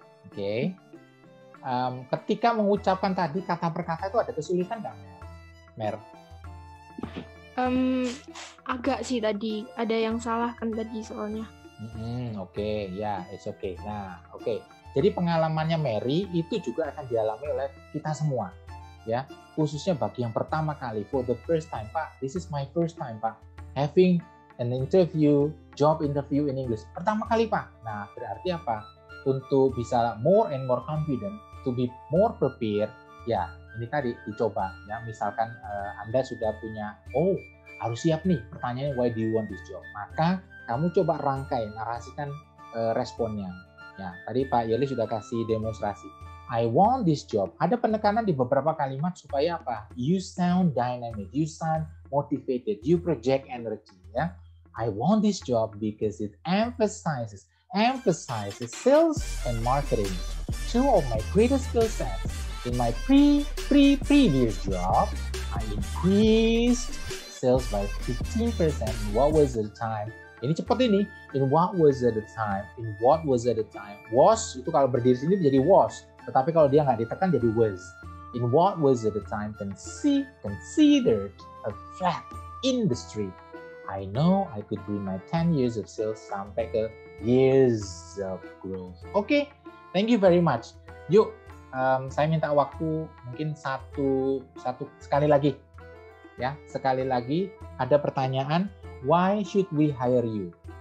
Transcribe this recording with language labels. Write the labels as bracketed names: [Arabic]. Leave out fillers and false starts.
[Indonesian] Oke. Ketika mengucapkan tadi kata per kata itu ada kesulitan nggak, Mer? Agak sih tadi ada yang salah kan tadi soalnya. [English] Oke, ya, it's okay. Nah, oke. [Indonesian] Jadi pengalamannya Mary itu juga akan dialami oleh kita semua, ya. Khususnya bagi yang pertama kali, [English] for the first time, [Indonesian] Pak. [English] This is my first time, Pak. Having an job interview in English. [Indonesian] Pertama kali, Pak. Nah, berarti apa? Untuk bisa [English] more and more confident, to be more prepared, [Indonesian] ya ini tadi dicoba. Ya, misalkan Anda sudah punya, harus siap nih pertanyaannya [English] why do you want this job. [Indonesian] Maka kamu coba rangkai, narasikan responnya. Ya, tadi Pak Yerli sudah kasih demonstrasi. [English] I want this job. [Indonesian] Ada penekanan di beberapa kalimat supaya apa? [English] You sound dynamic, you sound motivated, you project energy. Ya, I want this job because it emphasizes sales and marketing, two of my greatest skill sets. In my previous job, I increased sales by 15%. What was the time? [Indonesian] Ini cepat ini. [English] In what was at the time? In what was at the time? [Indonesian] Was itu kalau berdiri sini menjadi was, tetapi kalau dia nggak ditekan jadi was. [English] In what was at the time considered a flat industry. I know I could bring my 10 years of sales [Indonesian] sampai ke [English] years of growth. Oke, thank you very much. [Indonesian] Yuk, saya minta waktu mungkin satu sekali lagi. Ya, sekali lagi ada pertanyaan. [English] Why should we hire you?